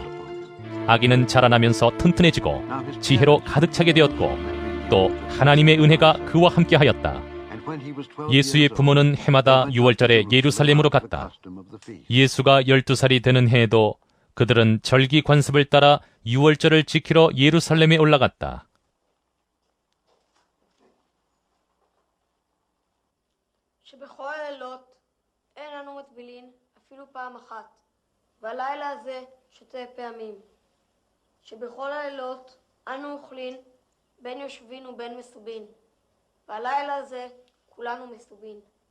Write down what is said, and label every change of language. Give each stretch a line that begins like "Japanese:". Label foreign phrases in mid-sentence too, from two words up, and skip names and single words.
Korean: 아기는 자라나면서 튼튼해지고 지혜로 가득 차게 되었고 또 하나님의 은혜가 그와 함께 하였다. 예수의 부모는 해마다 6월절에 예루살렘으로 갔다. 예수가 12살이 되는 해에도 그들은 절기 관습을 따라 6월절을 지키러 예루살렘에 올라갔다.
Hebrew: שבכל הלילות אין אנו מטבילין אפילו פעם אחת, והלילה הזה 2 פעמים. שבכל הלילות אנו אוכלין בין יושבין ובין מסובין, והלילה הזה כולנו מסובין.